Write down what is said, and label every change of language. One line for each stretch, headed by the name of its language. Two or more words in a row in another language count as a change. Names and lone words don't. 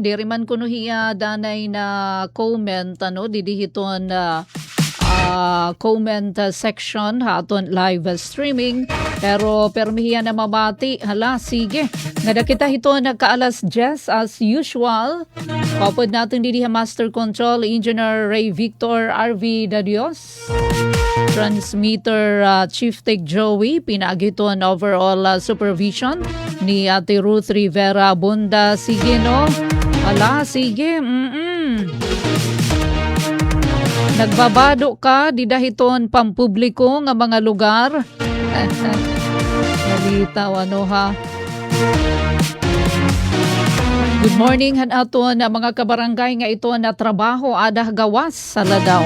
Waray: Diri man kuno hiya danay na comment didihiton
English: comment section
Waray: haton
English: live streaming,
Waray: pero permihiya na mabati. Hala, sige. Ngada kita hito nagkaalas 10
English: as usual.
Waray: Kapod natin didi
English: Master Control Engineer
Waray: Ray Victor RV Dadios.
English: Transmitter Chief Tech
Waray: Joey, pinagiton
English: overall supervision
Waray: ni Ate Ruth Rivera Bunda. Sige no? Ala, sige. Nagbabado ka, didahiton pampubliko nga mga lugar. Nalitaw ha.
English: Good morning
Waray: hanaton mga kabarangay nga ito na trabaho adah gawas sa ladaw.